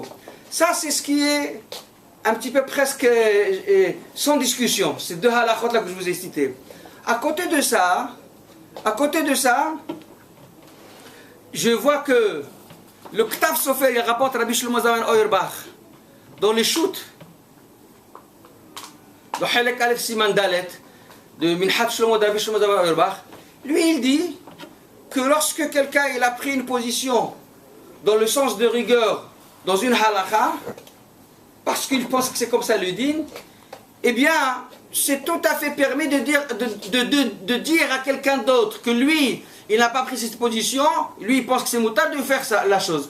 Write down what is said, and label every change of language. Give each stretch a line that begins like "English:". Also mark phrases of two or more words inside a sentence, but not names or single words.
French: Ça, c'est ce qui est un petit peu presque sans discussion. Ces 2 halakhot là que je vous ai cités. À côté de ça, je vois que le Ktav Sofer, il rapporte Rabbi Shlomo Zalman Auerbach dans les shoots de
Hebrew: חלק אלף סימן דלת
French: de Minhat Shlomo Rabbi Shlomo Zalman Auerbach. Lui, il dit que lorsque quelqu'un il a pris une position dans le sens de rigueur dans une halakha, parce qu'il pense que c'est comme ça le din, eh bien, c'est tout à fait permis de dire à quelqu'un d'autre que lui, il n'a pas pris cette position, lui il pense que c'est moutard de faire ça, la chose.